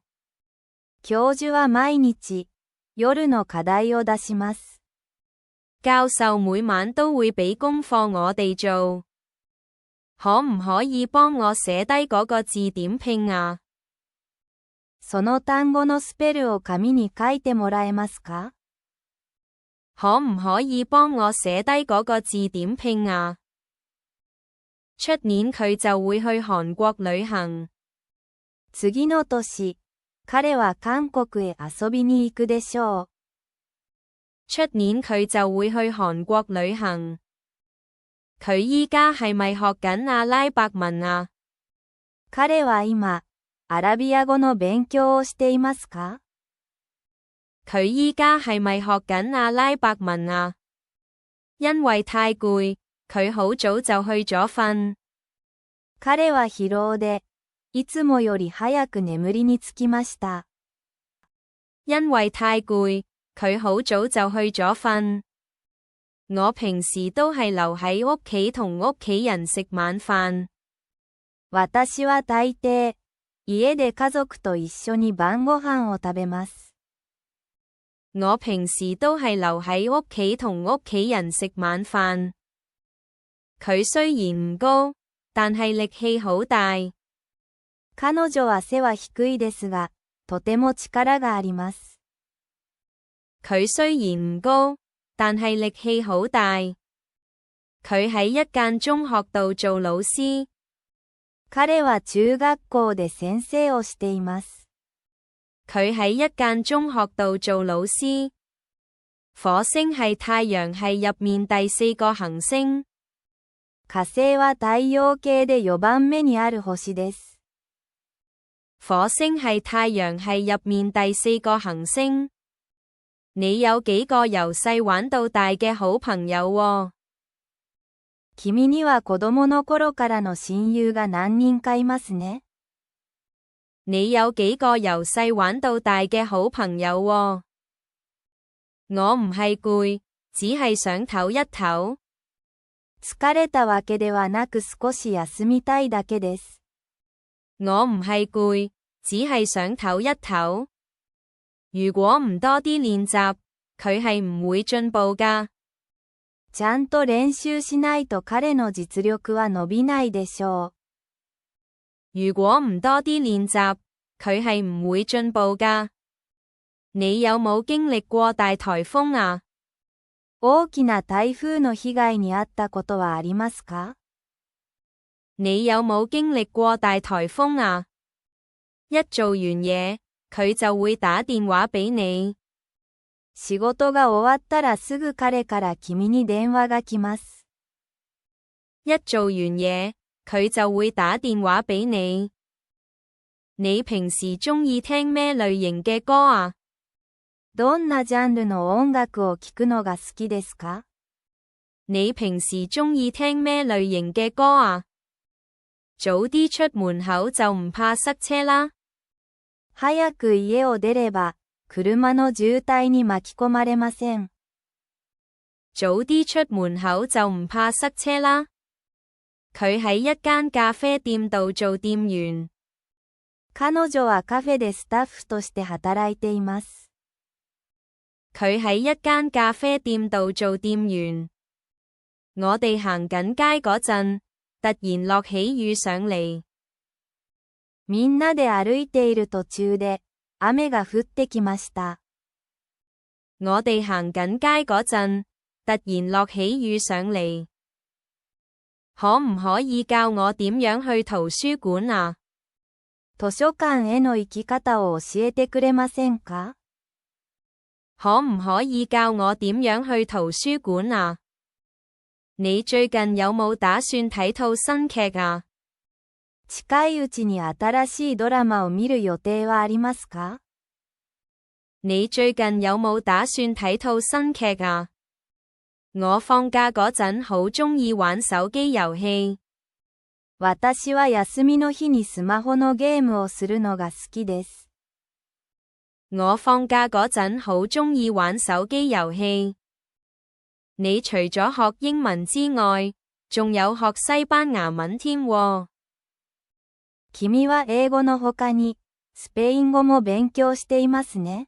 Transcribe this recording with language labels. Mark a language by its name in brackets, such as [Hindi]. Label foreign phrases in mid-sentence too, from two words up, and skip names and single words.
[Japanese] 教授は毎日、夜の課題を出します。 [Cantonese] 教授每晚都會俾功課我哋做。可唔可以幫我寫低嗰個字點拼啊？ [Japanese] その単語のスペルを紙に書いてもらえますか？ [Cantonese] 可唔可以幫我寫低嗰個字點拼啊？出年佢就會去韓國旅行。 [Japanese] 次の年、彼は韓國へ遊びに行くでしょう。 [Cantonese] 出年佢就會去韓國旅行。佢依家係咪學緊阿拉伯文啊？ [Japanese] 彼は今、アラビア語の勉強をしていますか？ [Cantonese] 佢依家係咪學緊阿拉伯文啊？因為太攰，佢好早就去咗瞓。 [Japanese] 彼は疲労で、いつもより早く眠りにつきました。 [Cantonese] 因為太攰，佢好早就去咗瞓。我平時都係留喺屋企同屋企人食晚飯。 [Japanese] 私は大抵、家で家族と一緒に晩ご飯を食べます。 [Cantonese] 我平時都係留喺屋企同屋企人食晚飯。佢雖然唔高，但係力氣好大。 [Japanese] 彼女は背は低いですが、とても力があります。 [Cantonese] 佢雖然唔高，但係力氣好大。佢喺一間中學度做老師。 [Japanese] 彼は中學校で先生をしています。 [Cantonese] 佢喺一間中學度做老師。火星係太陽系入面第4個行星。 [Japanese] 火星は太陽系で4番目にある星です。 [Cantonese] 火星係太陽系入面第4個行星。你有幾個由細玩到大嘅好朋友喎？ [Japanese] 君には子供の頃からの親友が何人かいますね。 [Cantonese] 你有幾個由細玩到大嘅好朋友喎？我唔係攰，只係想唞一唞。 [Japanese] 疲れたわけではなく少し休みたいだけです。 [Cantonese] 我唔係攰，只係想唞一唞。如果唔多啲練習，佢係唔會進步㗎。 [Japanese] ちゃんと練習しないと彼の実力は伸びないでしょう。 [Cantonese] 如果唔多啲練習，佢係唔會進步㗎。你有冇經歷過大颱風啊？ [Japanese] 大きな台風の被害に遭ったことはありますか？ [Cantonese] 你有冇經歷過大颱風啊？一做完嘢，佢就會打電話俾你。 [Japanese] 仕事が終わったらすぐ彼から君に電話が来ます。 [Cantonese] 一做完嘢，佢就會打電話俾你。你平時鍾意聽咩類型嘅歌啊？ [Japanese] どんなジャンルの音楽を聴くのが好きですか？ [Cantonese] 你平時鍾意聽咩類型嘅歌啊？早啲出門口就唔怕塞車啦。 [Japanese] 早く家を出れば、車の渋滞に巻き込まれません。 [Cantonese] 早啲出門口就唔怕塞車啦。佢喺一間咖啡店度做店員。 [Japanese] 彼女はカフェでスタッフとして働いています。 [Cantonese] 佢喺一間咖啡店度做店員。我哋行緊街嗰陣，突然落起雨上嚟。 [Japanese] みんなで歩いている途中で、雨が降ってきました。 [Cantonese] 我哋行緊街嗰陣，突然落起雨上嚟。可唔可以教我點樣去圖書館啊？ [Japanese] 圖書館への行き方を教えてくれませんか？ [Cantonese] 可唔可以教我點樣去圖書館啊？你最近有冇打算睇套新劇啊？ [Japanese] 近いうちに新しいドラマを見る予定はありますか？ [Cantonese] 你最近有冇打算睇套新劇啊？我放假嗰陣好鍾意玩手機遊戲。 [Japanese] 私は休みの日にスマホのゲームをするのが好きです。 [Cantonese] 我放假嗰陣好鍾意玩手機遊戲。你除咗學英文之外，仲有學西班牙文添喎。 [Japanese] 君は英語の他に、スペイン語も勉強していますね。